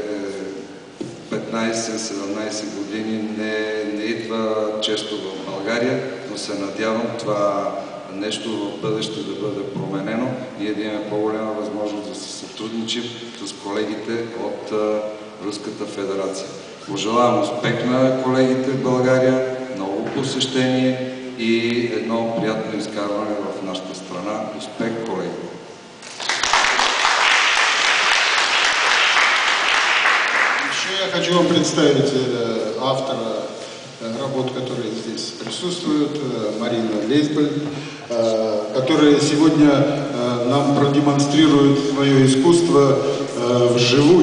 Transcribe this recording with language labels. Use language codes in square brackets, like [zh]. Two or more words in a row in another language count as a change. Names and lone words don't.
[bg] 15-17 години не идва често в България, но се надявам това нещо в бъдеще да бъде променено и да имаме по-голяма възможност да се сътрудничим с колегите от Руската федерация. Пожелавам успех на колегите в България, много посещение и едно приятно изкарване в нашата страна. Успех, колеги! [ru] Я хочу вам представить автора работ, которые здесь присутствуют, Марина Лейсбольд, которая сегодня нам продемонстрирует свое искусство вживую.